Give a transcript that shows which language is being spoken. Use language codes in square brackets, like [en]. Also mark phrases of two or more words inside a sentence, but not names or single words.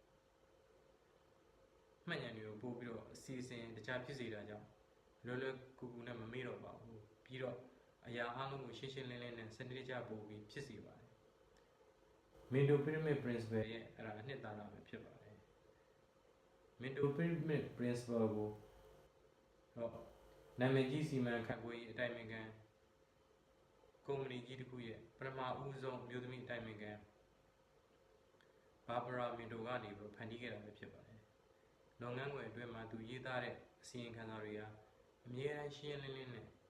[my] မှတ်ဉာဏ်တွေကိုပို့ပြီးတော့အစီအစဉ်တခြားဖြစ်စေတာကြောင့်လွယ်လွယ်ကူကူနဲ့မမေ့တော့ပါဘူးပြီးတော့အရာ အလုံးကိုရှင်းရှင်းလင်းလင်းနဲ့စနစ်တကျပို့ပြီးဖြစ်စေပါတယ် [en] mental pyramid principle [my] ရဲ့အဲ့ဒါအနှစ်သာရပဲဖြစ်ပါတယ် [en] mental pyramid principle [my] ကိုတော့နာမည်ကြီးစီမံခန့်ခွဲရေးအတိုင်ပင်ခံကုမ္ပဏီကြီးတစ်ခုရဲ့ပထမဦးဆုံးမျိုးသမီးအတိုင်ပင်ခံဘာဘရာမင်တိုကနေပြီးဖန်တီးခဲ့တာပဲဖြစ်ပါတယ်လုပ်ငန်းခွင်အတွင်းမှာသူရေးသားတဲ့အစီရင်ခံစာတွေဟာအမြဲတမ်းရှင်းလင်းလင်းနဲ့